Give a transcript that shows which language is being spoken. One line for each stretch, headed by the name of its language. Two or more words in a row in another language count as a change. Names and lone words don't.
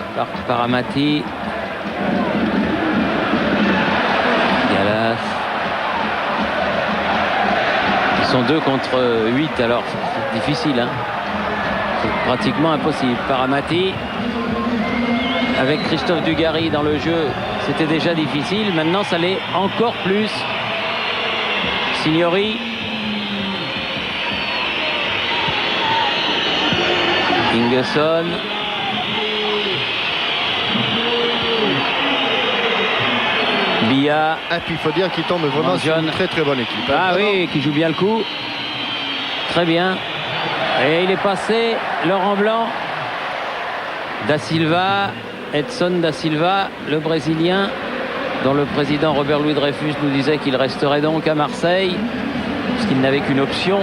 French: Par Amati. Galas. Ils sont 2 contre 8, alors c'est difficile. Hein. C'est pratiquement impossible. Par Amati. Avec Christophe Dugarry dans le jeu, c'était déjà difficile. Maintenant, ça l'est encore plus. Signori. Ingesson. Bia. Et puis il faut dire qu'il tombe vraiment sur une très très bonne équipe. Ah oui, qui joue bien le coup. Très bien. Et il est passé, Laurent Blanc. Da Silva, Edson Da Silva, le Brésilien, dont le président Robert Louis Dreyfus nous disait qu'il resterait donc à Marseille, puisqu'il n'avait qu'une option.